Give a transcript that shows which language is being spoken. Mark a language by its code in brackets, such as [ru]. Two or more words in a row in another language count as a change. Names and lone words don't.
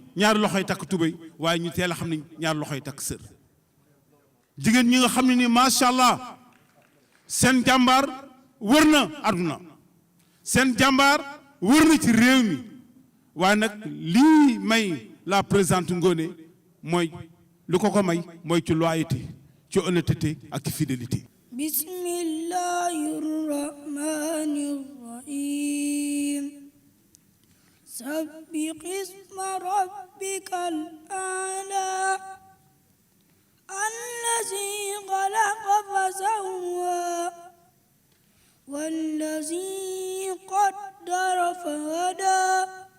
[wo] ñaari loxoy takk tubéy waaye ñu teel a xam ni ñaari loxoy takk sër jigéen ñi nga xam ne ni [ar] ما شاء الله [wo] seen jàmbaar wër na àdduna seen jàmbaar wër na ci réew mi waaye nag lii may la présidente Ngoné mooy lu ko may mooy ci loyauté ci honnêteté ak ci fidélité. [ar] بسم الله الرحمن الرحيم سبح اسم ربك الأعلى الذي خلق فسوى والذي قدر فهدى